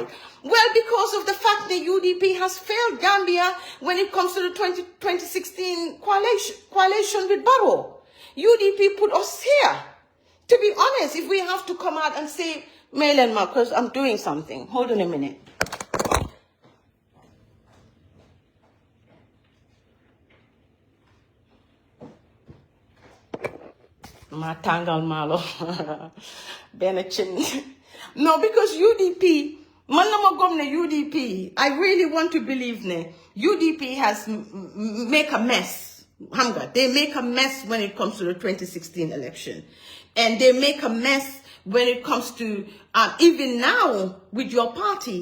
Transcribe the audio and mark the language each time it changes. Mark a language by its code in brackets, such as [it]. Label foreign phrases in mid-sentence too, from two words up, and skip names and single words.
[en] Well, because of the fact that UDP has failed Gambia when it comes to the 2016 coalition with Barrow. UDP put us here. To be honest, if we have to come out and say, Mail and Marcus, I'm doing something. Hold on a minute. [wo] Ma tangal malo. Benachin. [en] No, because UDP, [wo] manama gomne [en] UDP, I really want to believe ne, UDP has make a mess. They make a mess when it comes to the 2016 election. And they make a mess when it comes to, even now with your party.